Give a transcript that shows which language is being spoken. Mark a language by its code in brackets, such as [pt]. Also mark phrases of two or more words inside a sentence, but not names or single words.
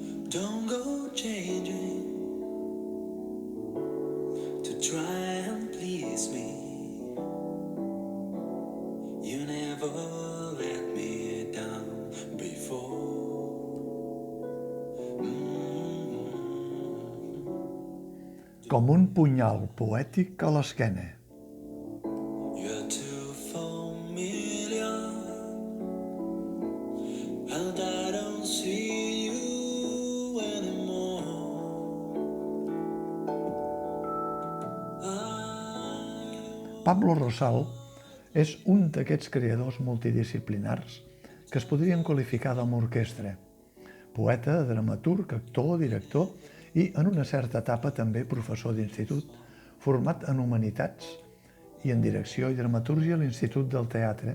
[en] Don't go changing to try and please me. You never let me down before. [ca] Com un punyal poètic a l'esquena. [en] You're too familiar, and I don't see you anymore. [ca] Pablo Rosal és un d'aquests creadors multidisciplinars que es podrien qualificar com a orquestra. Poeta, dramaturg, actor, director i, en una certa etapa, també professor d'institut, format en Humanitats i en Direcció i Dramatúrgia a l'Institut del Teatre.